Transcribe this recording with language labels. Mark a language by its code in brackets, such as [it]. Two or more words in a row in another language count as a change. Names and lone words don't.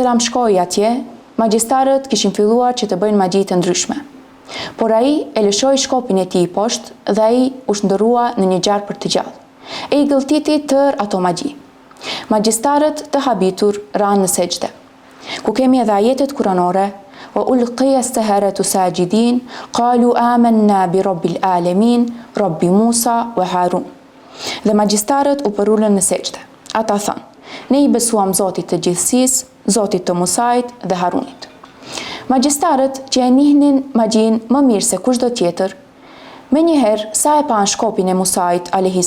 [sq] shkoi atje, magjistarët kishin filluar që të bëjnë magji të ndryshme. Por ai e lëshoi shkopin e tij poshtë dhe ai u shndërrua në një gjarpër të gjallë, e i gëlltiti tërë ato magji. Magjistarët të habitur ranë në sejdë. Ku kemi edhe ajetet kuranore: [ar] "وألقي السحرة ساجدين قالوا آمنا برب العالمين رب موسى وهارون." [sq] Dhe magjistarët u përulën në sejdë. Ata thanë: "Ne i besuam Zotit të gjithësisë, Zotit të Musait dhe Harunit." Magjistarët që e njihnin magjin më mirë se kushdo tjetër, me njëherë sa e pan shkopin e Musait a.s.